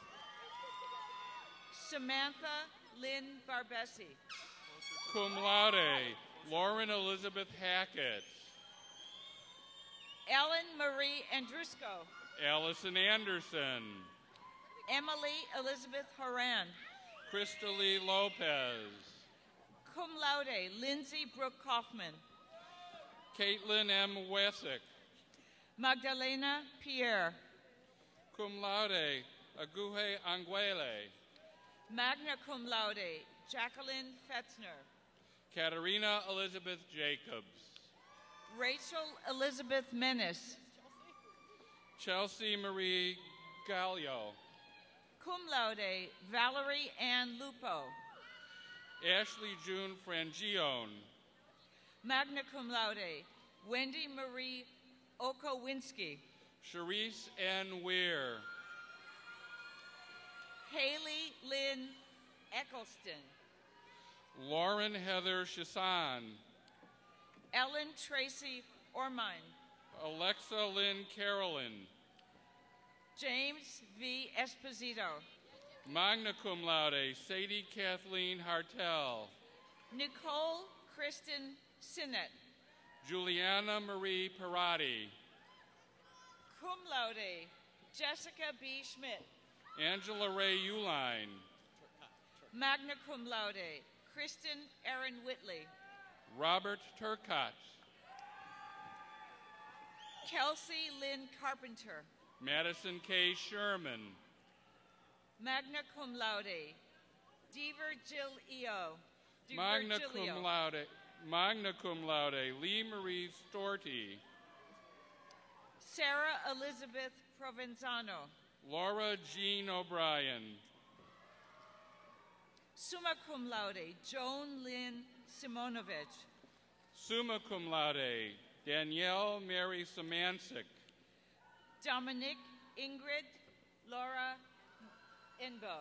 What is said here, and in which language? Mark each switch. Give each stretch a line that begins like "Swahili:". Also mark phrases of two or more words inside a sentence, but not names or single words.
English: Samantha Lynn Barbesi,
Latin: cum laude,
English: Lauren Elizabeth Hackett, Ellen Marie Andrusco, Allison Anderson, Emily Elizabeth Horan, Krista Lee Lopez,
Latin: cum laude,
English: Lindsay Brooke Kaufman, Caitlin M. Wessick, Magdalena Pierre,
Latin: cum laude,
English: Aguhe Anguele,
Latin: magna cum laude,
English: Jacqueline Fetzner, Katerina Elizabeth Jacobs, Rachel Elizabeth Menace, Chelsea Marie Gallio,
Latin: cum laude,
English: Valerie Ann Lupo, Ashley June Frangione,
Latin: magna cum laude,
English: Wendy Marie Okowinski, Charisse N. Weir, Haley Lynn Eccleston, Lauren Heather Chassan, Ellen Tracy Ormine, Alexa Lynn Carolyn, James V. Esposito,
Latin: magna cum laude,
English: Sadie Kathleen Hartel, Nicole Kristen Sinnett, Juliana Marie Parati,
Latin: cum laude,
English: Jessica B. Schmidt, Angela Ray Uline,
Latin: magna cum laude,
English: Kristen Erin Whitley, Robert Turcott, Kelsey Lynn Carpenter, Madison K. Sherman,
Latin: magna cum laude,
English: Deaver Jill E.O.,
Latin: magna cum laude,
English: Lee Marie Storti, Sarah Elizabeth Provenzano, Laura Jean O'Brien,
Latin: summa cum laude,
English: Joan Lynn Simonovich,
Latin: summa cum laude,
English: Danielle Mary Samancic, Dominic Ingrid Laura Enbo,